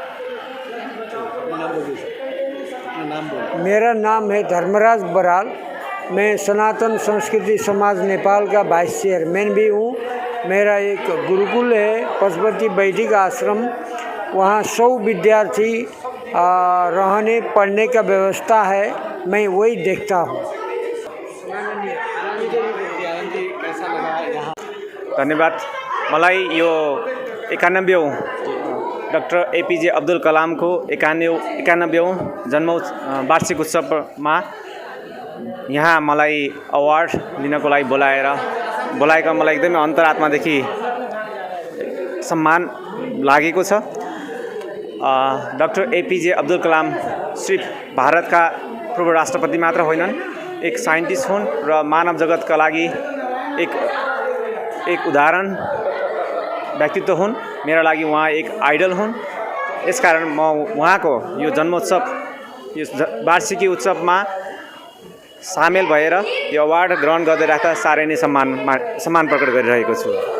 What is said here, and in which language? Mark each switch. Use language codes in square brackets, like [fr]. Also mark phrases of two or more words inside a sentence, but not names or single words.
[hi] मेरा नाम है धर्मराज बराल, मैं सनातन संस्कृति समाज नेपाल का [en] vice chairman [hi] भी हूँ। मेरा एक गुरुकुल है, पशुपति वैदिक आश्रम, वहाँ 100 विद्यार्थी रहने पढ़ने का व्यवस्था है, मैं वही देखता हूँ। धन्यवाद। [ne] मलाई यो 91औं डॉक्टर APJ अब्दुल कलाम को 91औं जन्म वार्षिक उत्सवमा यहाँ मलाई अवार्ड लिनको लागि बोलाएका मलाई एकदमै अन्तरात्मादेखि सम्मान लागेको छ। डॉक्टर APJ अब्दुल कलाम सिर्फ भारतका पूर्व राष्ट्रपति मात्र होइनन्, एक साइन्टिस्ट हुन् र मानव जगतका लागि एक उदाहरण व्यक्तित्व हुन्। मेरा लागि उहाँ एक आइडल हुन्। यसकारण म उहाँको यो जन्मोत्सव, यो वार्षिकी उत्सवमा सामेल भएर यो अवार्ड ग्रहण गर्दै राख्दा साह्रै नै सम्मान प्रकट गरिरहेको छु।